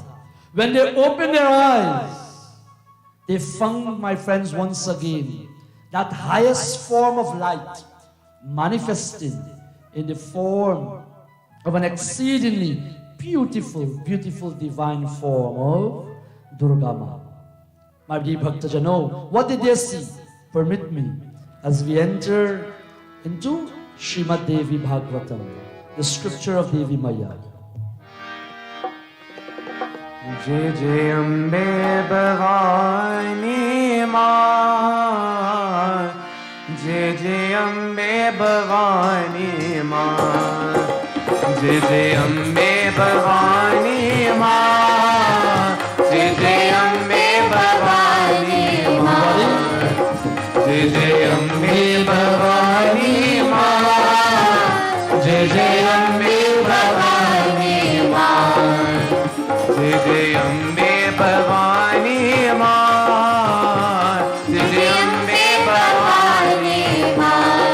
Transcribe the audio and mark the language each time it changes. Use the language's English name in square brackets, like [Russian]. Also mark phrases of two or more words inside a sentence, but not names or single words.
[English] When they open their eyes, they found, my friends, once again, that highest form of light manifested in the form of an exceedingly beautiful, beautiful divine form of Durga Ma. My dear Bhaktajano, what did they see? Permit me, as we enter into Srimad Devi Bhagavatam, the scripture of Devi Maya. [Hindi] जय जय अम्बे भवानी माँ, जय जय अम्बे भवानी माँ, जय जय अम्बे भवानी माँ, जय जय अम्बे भवानी माँ, जय जय अम्बे भवानी माँ, जय जय अम्बे भवानी माँ, जय जय अम्बे भवानी माँ, जय जय अम्बे भवानी माँ।